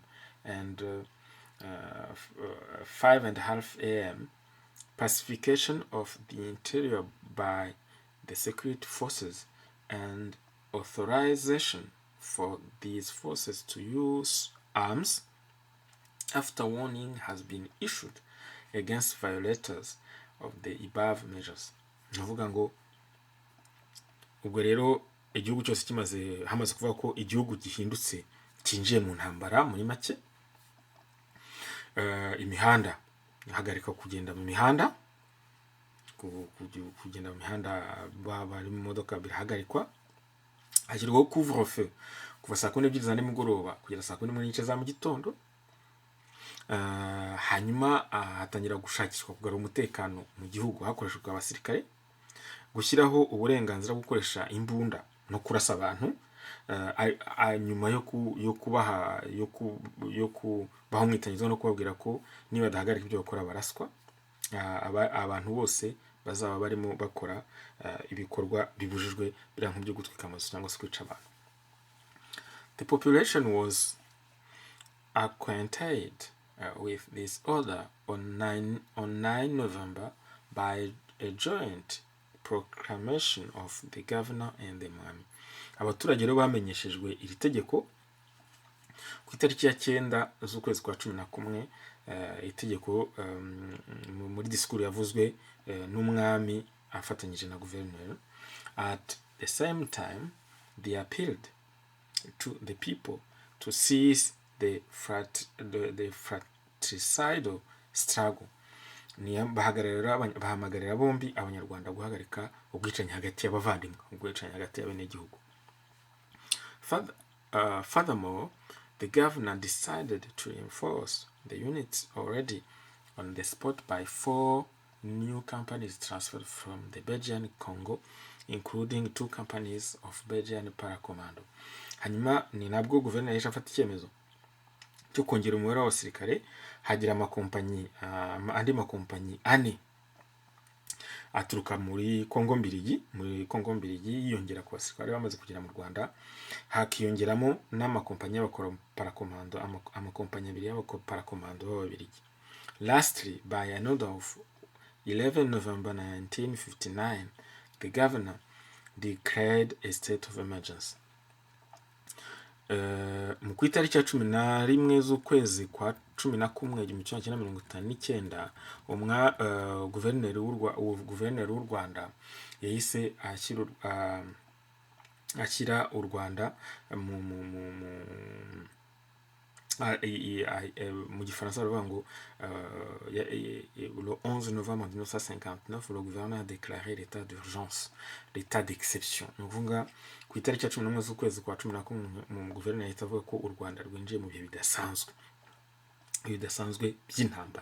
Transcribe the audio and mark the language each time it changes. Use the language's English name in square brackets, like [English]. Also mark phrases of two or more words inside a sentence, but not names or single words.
[English] and 5:30 a.m., pacification of the interior by the security forces, and authorization for these forces to use arms after warning has been issued against violators of the above measures. [Kinyarwanda] Navuga ngo ubwo rero igihugu cyose hamaze kuvuga ko igihugu gihindutse kinjiye mu ntambara muri make. Imihanda hagarika kugenda mu mihanda, bari mu modoka birahagarikwa. Hashyirwaho couvre-feu kuva saa 12 za nimugoroba kugera saa 12 za mu gitondo. Hanyuma hatangira gushakishwa kugarura umutekano mu gihugu hakoreshejwe abasirikare, gushyiraho uburenganzira bwo gukoresha imbunda no kurasa abantu, nyuma yo kubaha umwitangizo no kubabwira ko niba badahagarika ibyo bakora baraswa, abantu bose bazaba barimo bakora ibikorwa bibujijwe biriya nk'ibyo gutwika amazu cyangwa se kwica abantu. [English] The population was acquainted with this order on 9 November by a joint proclamation of the governor and the mwami. [Kinyarwanda] Abaturage rero bamenyeshejwe iri tegeko ku itariki ya 9 z'ukwezi kwa 11. Itegeko muri disikuru yavuzwe n'umwami afatanyije na guverineri. [English] At the same time, they appealed to the people to cease the fratricidal struggle. [Kinyarwanda] Bahamagarira bombi abanyarwanda guhagarika ubwicanyi hagati y'abavandimwe, ubwicanyi hagati y'abenegihugu. [English] Furthermore, the governor decided to enforce the units already on the spot by 4 new companies transferred from the Belgian Congo, including 2 companies of Belgian Paracommando. [Kinyarwanda] Hanyuma ni nabwo guverineri yahise afata icyemezo cyo kongera umubare w'abasirikare, hagira andi makompanyi 4 aturuka muri Kongo mbirigi yiyongera ku basirikare bamaze kugera mu Rwanda, hakiyongeramo n'amakompanyi y'abakora parakomando, amakompanyi 2 y'abakora parakomando b'Ababirigi. [English] Lastly, by an order of 11 November 1959, the governor declared a state of emergency. [Kinyarwanda] Mu ku itariki ya 11 z'ukwezi kwa 11 guverineri w'u Rwanda yahise ashyira u Rwanda mu gifaransa baravuga ngo [French] le 11 novembre 1959 le gouverneur a déclaré l'état d'urgence, l'état d'exception. [Kinyarwanda] Nuvuga ku itariki ya 11 z'ukwezi kwa 11 mu guverineri yahita avuga ko u Rwanda rwinjiye mu bihe bidasanzwe by'intambara.